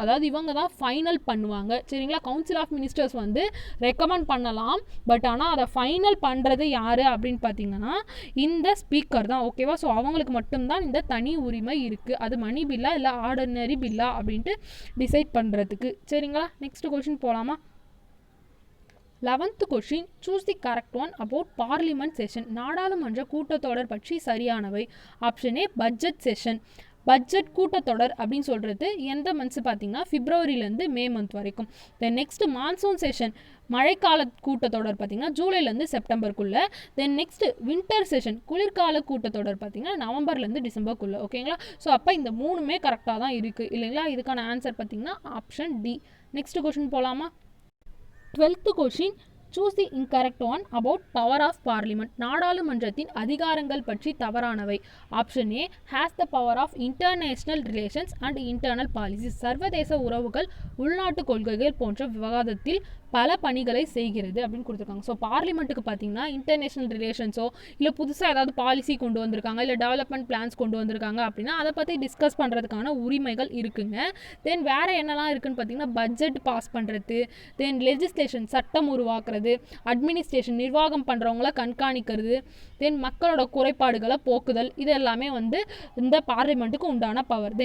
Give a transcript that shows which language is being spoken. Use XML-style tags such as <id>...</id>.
<ta>அதாவது இவங்க தான் ஃபைனல் பண்ணுவாங்க. சரிங்களா. கவுன்சில் ஆஃப் மினிஸ்டர்ஸ் வந்து ரெக்கமெண்ட் பண்ணலாம், பட் ஆனால் அதை ஃபைனல் பண்ணுறது யார் அப்படின்னு பார்த்தீங்கன்னா இந்த ஸ்பீக்கர் தான். ஓகேவா. ஸோ அவங்களுக்கு மட்டும்தான் இந்த தனி உரிமை இருக்குது, அது மணி பில்லா இல்லை ஆர்டினரி பில்லா அப்படின்ட்டு டிசைட் பண்ணுறதுக்கு. சரிங்களா. நெக்ஸ்ட் கொஸ்டின் போகலாமா.</ta> <en>11th question, choose the correct one about parliament session.</en> <ta>நாடாளுமன்ற கூட்டத்தொடர் பற்றி சரியானவை. Option A, budget session. Budget கூட்டத்தொடர் அப்படின்னு சொல்கிறது எந்த மந்த்ஸ் பார்த்தீங்கன்னா பிப்ரவரியிலேருந்து மே மந்த் வரைக்கும். தென் நெக்ஸ்ட் மான்சூன் செஷன் மழைக்கால கூட்டத்தொடர் பார்த்தீங்கன்னா ஜூலைலேருந்து செப்டம்பருக்குள்ளே. தென் நெக்ஸ்ட் வின்டர் செஷன் குளிர்கால கூட்டத்தொடர் பார்த்தீங்கன்னா நவம்பர்லேருந்து டிசம்பருக்குள்ளே. ஓகேங்களா. ஸோ அப்போ இந்த மூணுமே கரெக்டாக தான் இருக்குது இல்லைங்களா. இதுக்கான ஆன்சர் பார்த்தீங்கன்னா ஆப்ஷன் டி. நெக்ஸ்ட் கொஸ்டின் போகலாமா.</ta> <en>12th question, choose the incorrect one about power of parliament.</en> <ta>நாடாளுமன்றத்தின் அதிகாரங்கள் பற்றி தவறானவை.</ta> <en>Option A, has the power of international relations and internal policies.</en> <ta>சர்வதேச உறவுகள், உள்நாட்டு கொள்கைகள் போன்ற விவாதத்தில் பல பணிகளை செய்கிறது அப்படின்னு கொடுத்துருக்காங்க. ஸோ பார்லிமெண்ட்டுக்கு பார்த்தீங்கன்னா இன்டர்நேஷ்னல் ரிலேஷன்ஸோ இல்லை புதுசாக ஏதாவது பாலிசி கொண்டு வந்திருக்காங்க இல்லை டெவலப்மெண்ட் பிளான்ஸ் கொண்டு வந்திருக்காங்க அப்படின்னா அதை பற்றி டிஸ்கஸ் பண்ணுறதுக்கான உரிமைகள் இருக்குங்க. தென் வேறு என்னெல்லாம் இருக்குதுன்னு பார்த்தீங்கன்னா பட்ஜெட் பாஸ் பண்ணுறது, தென் லெஜிஸ்லேஷன் சட்டம் உருவாக்குறது, அட்மினிஸ்ட்ரேஷன் நிர்வாகம் பண்ணுறவங்கள கண்காணிக்கிறது, தென் மக்களோட குறைபாடுகளை போக்குதல், இது எல்லாமே வந்து இந்த பார்லிமெண்ட்டுக்கு உண்டான பவர்.</ta>